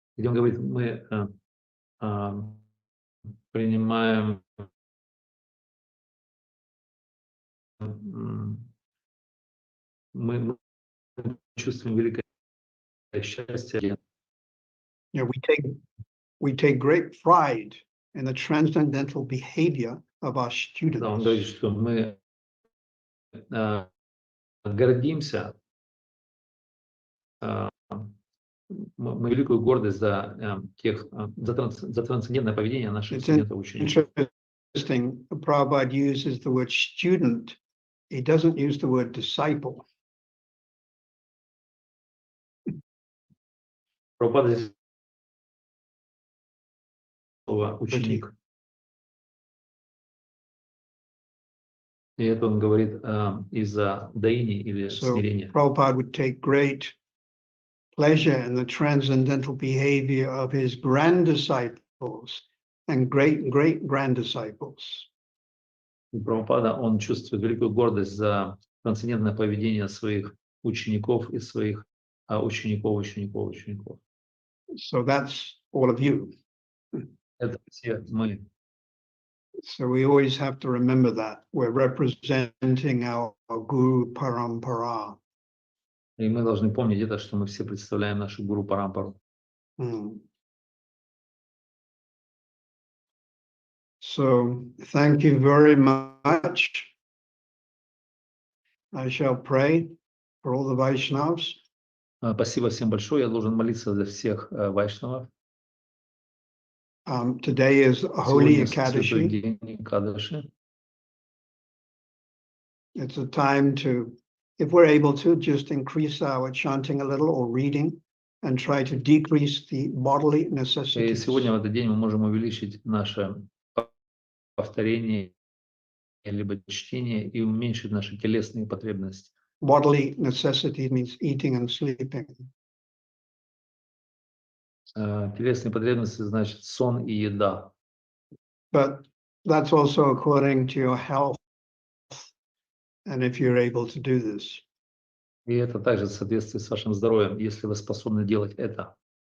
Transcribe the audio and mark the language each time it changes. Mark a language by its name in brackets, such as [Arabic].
[Russian] Где он говорит, мы принимаем мы чувствуем великое счастье. [English] Yeah, we take great pride in the transcendental behavior of our students. [Russian] Да, он говорит, что мы гордимся, мы великую гордость за трансцендентное поведение наших студентов-учеников. [English] Interesting, Prabhupada uses the word student. He doesn't use the word disciple. [Russian] Прабхупада здесь слово ученик. И это он говорит из-за даини или смирения. [English] Prabhupada would take great pleasure in the transcendental behavior of his grand disciples and great grand disciples. [Russian] Прабхупада, он чувствует великую гордость за трансцендентное поведение своих учеников и своих учеников. [English] So that's all of you. [Russian] Это все мы. [English] So we always have to remember that we're representing our Guru Parampara. [Russian] И мы должны помнить это, что мы все представляем нашу Гуру Парампару. [English] So thank you very much. I shall pray for all the Vaishnavas. [Russian] Спасибо всем большое. Я должен молиться за всех вайшнавов. [English] Today is Holy Ekadashi. It's a time to, if we're able to, just increase our chanting a little or reading and try to decrease the bodily necessities. [Russian] И сегодня в этот день мы можем увеличить наше повторение либо чтение и уменьшить наши телесные потребности. [English] Bodily necessity means eating and sleeping. [Russian] Телесные потребности значит сон и еда. [English] But that's also according to your health and if you're able to do this. [Russian] И это также в соответствии с вашим здоровьем, если вы способны делать это.